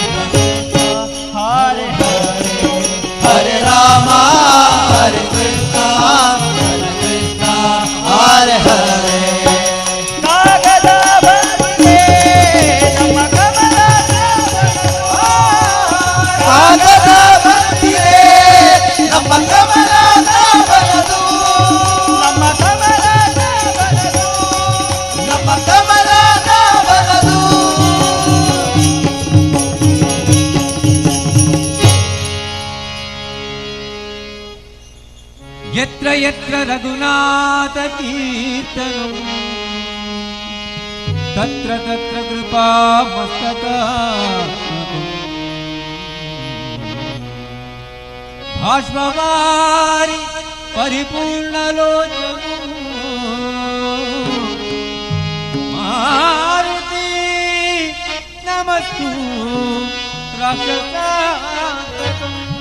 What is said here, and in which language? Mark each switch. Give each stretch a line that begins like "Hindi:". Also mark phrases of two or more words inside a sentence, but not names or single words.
Sanskrit: ಹರೆ ಹರೆ ಹರೆ ರಾಮ ಹರೆ ಕೃಷ್ಣ ಹರೆ ಕೃಷ್ಣ ಹರೆ ಹರೆ
Kannada: ಕಾಗದ ಬಂದಿದೆ ನಮ್ಮ ಕಮಲ ಕಾಗದ ಬಂದಿದೆ ನಮ್ಮ ಕಮಲ ನಾಭನದು ನಮ್ಮ ಕಮಲ ನಾಭನದು ನಮ್ಮ ಕಮಲ ನಾಭನದು
Sanskrit: ಯತ್ರ ಯತ್ರ ರಘುನಾಥ ಕೀರ್ತನಂ ತತ್ರ ತತ್ರ ಕೃಪಾ ಮಸ್ತಕ ಭಾಷ್ಮವಾರಿ ಪರಿಪೂರ್ಣ ಲೋಚನ ಮಾರುತಿ ನಮಸ್ತು ರಾಕ್ಷಸಾಂತಕಂ